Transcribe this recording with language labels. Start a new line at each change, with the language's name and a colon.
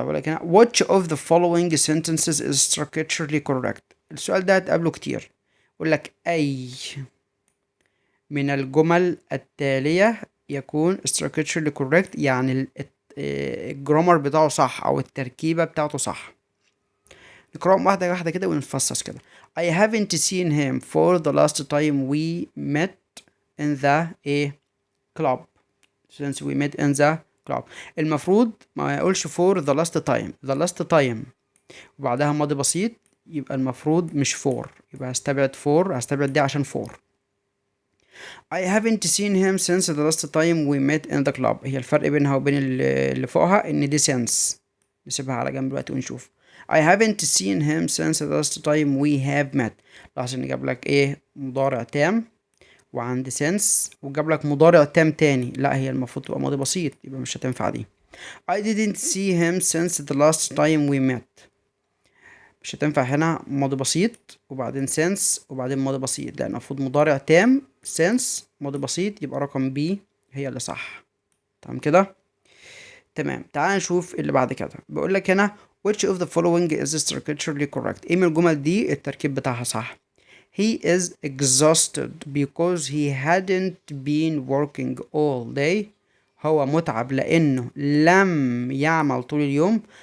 Arabic: بيقول لك هنا
English: which of the following sentences is structurally correct.
Arabic: السؤال ده هتقابله كتير. يقول لك أي من الجمل التالية يكون
English: structurally correct،
Arabic: يعني الجرامر بتاعه صح أو التركيبة بتاعته صح. نقرأهم واحدة واحدة كده ونفصص كده.
English: I haven't seen him for the last time we met in the club. since we met in the club.
Arabic: المفروض ما يقولش
English: for the last time. the last time
Arabic: وبعدها ماضي بسيط، يبقى المفروض مش for، يبقى هستبعد دي عشان for.
English: I haven't seen him since the last time we met in the club.
Arabic: هي الفرق بينها وبين اللي فوقها ان دي since. نسيبها على جنب دلوقتي ونشوف.
English: I haven't seen him since the last time we have met.
Arabic: لاحظ ان جاب لك مضارع تام وعند since، وجاب لك مضارع تام تاني. لا، هي المفروض تبقى ماضي بسيط، يبقى مش هتنفع دي.
English: I didn't see him since the last time we met.
Arabic: مش هتنفع هنا، ماضي بسيط وبعدين since وبعدين ماضي بسيط، لان المفروض مضارع تام since ماضي بسيط، يبقى رقم B هي اللي صح. تمام كده. تمام. تعال نشوف اللي بعد كده.
English: بيقول لك هنا which of the following is structurally correct.
Arabic: ايه من الجمل دي التركيب بتاعها صح؟
English: He is exhausted because he hadn't been working all day.
Arabic: هو متعب لأنه لم يعمل طول اليوم.